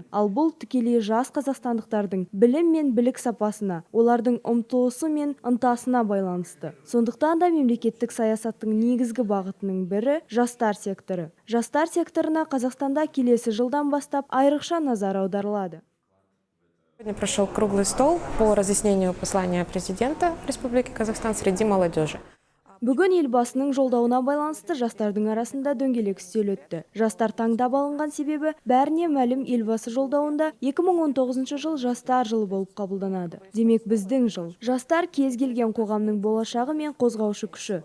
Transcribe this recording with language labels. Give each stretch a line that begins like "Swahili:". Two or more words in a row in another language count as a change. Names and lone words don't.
Kazakh: Ал бұл тікелей жас қазақстандықтардың білім мен білік сапасына, олардың ұмтылысы мен ынтасына байланысты. Сондықтан да мемлекеттік саясаттың негізгі бағытының бірі жастар секторы. Жастар секторына Қазақстанда келесі жылдан бастап айрықша назар аударылады.
Russian: Сегодня прошел круглый стол по разъяснению послания президента Республики Казахстан среди молодежи.
Kazakh: Бүгін елбасының жолдауына байланысты жастардың арасында дөңгелек үстел өтті. Жастар таңдап алынған себебі бәріне мәлім, елбасы жолдауында 2019 жыл жастар жылы болып қабылданады. Демек біздің жыл. Жастар кез келген қоғамның болашағы мен қозғаушы күші.